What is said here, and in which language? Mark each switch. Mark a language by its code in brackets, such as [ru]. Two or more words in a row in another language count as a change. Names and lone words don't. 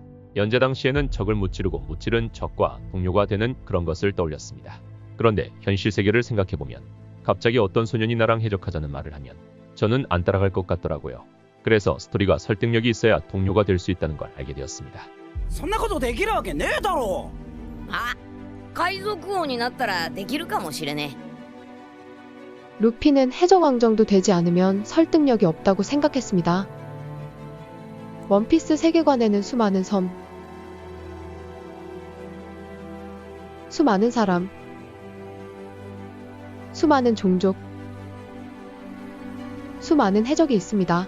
[ko] 연재 당시에는 적을 무찌르고 무찌른 적과 동료가 되는 그런 것을 떠올렸습니다. 그런데 현실 세계를 생각해보면 갑자기 어떤 소년이 나랑 해적하자는 말을 하면 저는 안 따라갈 것 같더라고요. 그래서 스토리가 설득력이 있어야 동료가 될 수 있다는 걸 알게 되었습니다. [ja] そんなことできるわけねえだろ。あ、海賊王になったらできるかもしれねえ。 [ko] 루피는 해적왕정도 되지 않으면 설득력이 없다고 생각했습니다. 원피스 세계관에는 수많은 섬, 수많은 사람, 수많은 종족, 수많은 해적이 있습니다.